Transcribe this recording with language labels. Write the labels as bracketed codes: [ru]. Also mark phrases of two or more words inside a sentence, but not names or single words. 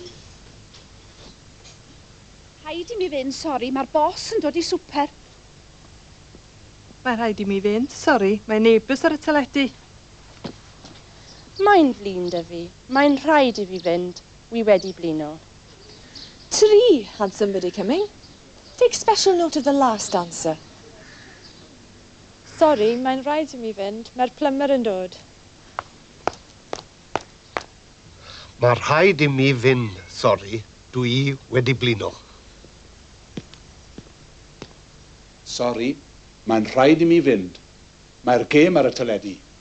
[cy] Rhaid i mi fynd, sori, mae'r boss yn dod i swper. Mae rhaid i mi fynd, sori, mae neighbours ar y teledu. Mae'n flin dy fi. Mae'n rhaid i fi fynd. Wi wedi blino. [en] 3 had somebody coming. Take special note of the last answer. Sorry, [cy] mae'n rhaid i mi fynd. Mae'r plumber yn dod. Mae rhaid i mi fynd, sori, dwi wedi blino. Sori, mae'n rhaid i mi fynd. Mae'r gêm ar y teledu.